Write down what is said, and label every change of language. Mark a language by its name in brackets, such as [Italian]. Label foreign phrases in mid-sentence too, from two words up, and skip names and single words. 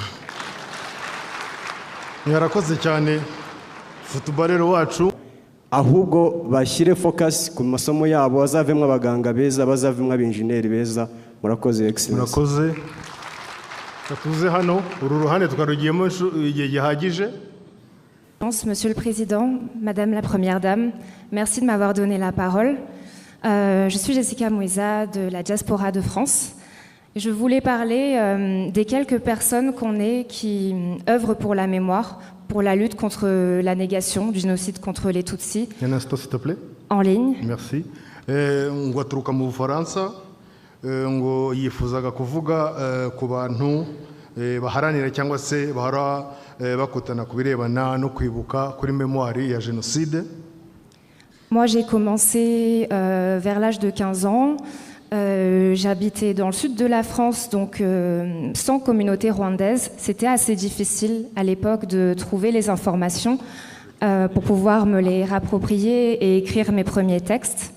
[Kinyarwanda] Mwarakoze cyane footballero wacu, ahubwo bashyire focus ku masomo yabo, bazavemwe abaganga beza, bazavemwe abinjineri beza. Murakoze Excellency. Murakoze. Tuze hano uru ruhande tukarugiyemo igihe gihagije. [French] Monsieur le Président, Madame la Première Dame, merci de m'avoir donné la parole. Je suis Jessica Mouisa de la diaspora de France. Je voulais parler des quelques personnes qu'on est qui œuvrent pour la mémoire, pour la lutte contre la négation du génocide contre les Tutsis. Un instant s'il te plaît. En ligne. Merci. [Kinyarwanda] Ngo aturuka mu Bufaransa, ngo yifuzaga kuvuga ku bantu baharanira cyangwa se bahora bakotana ku birebana no kwibuka kuri mémoire ya génocide. [French] Moi, j'ai commencé vers l'âge de 15 ans. J'habitais dans le sud de la France, donc sans communauté rwandaise. C'était assez difficile à l'époque de trouver les informations pour pouvoir me les rapproprier et écrire mes premiers textes.